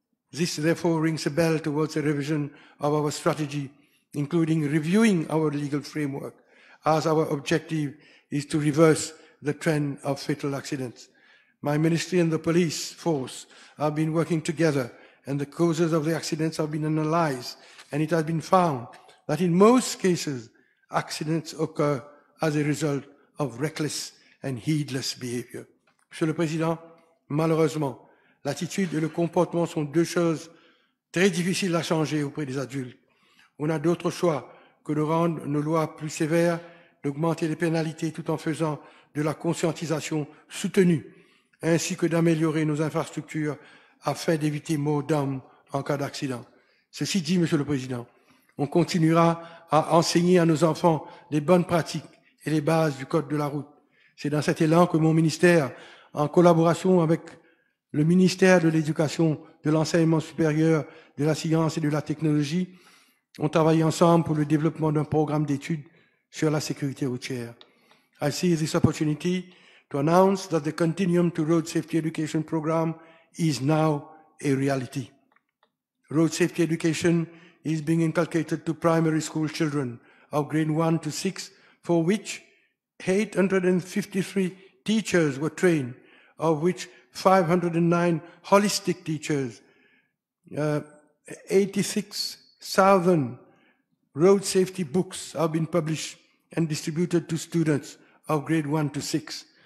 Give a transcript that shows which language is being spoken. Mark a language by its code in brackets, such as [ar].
[en] This therefore rings a bell towards a revision of our strategy, including reviewing our legal framework, as our objective is to reverse the trend of fatal accidents. My ministry and the police force have been working together, and the causes of the accidents have been analyzed, and it has been found that in most cases, accidents occur as a result of reckless and heedless behavior. [fr] Monsieur le Président, malheureusement, l'attitude et le comportement sont deux choses très difficiles à changer auprès des adultes. On n'a d'autre choix que de rendre nos lois plus sévères, d'augmenter les pénalités tout en faisant de la conscientisation soutenue, ainsi que d'améliorer nos infrastructures afin d'éviter mort d'homme en cas d'accident. Ceci dit, Monsieur le Président, on continuera à enseigner à nos enfants les bonnes pratiques et les bases du Code de la route. C'est dans cet élan que mon ministère, en collaboration avec le ministère de l'Éducation, de l'Enseignement supérieur, de la Science et de la Technologie, ont travaillé ensemble pour le développement d'un programme d'études sur la sécurité routière. [en] I see this opportunity to announce that the Continuum to Road Safety Education program is now a reality. Road safety education is being inculcated to primary school children of grade 1 to 6, for which 853 teachers were trained, of which 509 holistic teachers, 86,000 road safety books have been published and distributed to students of grade 1 to 6.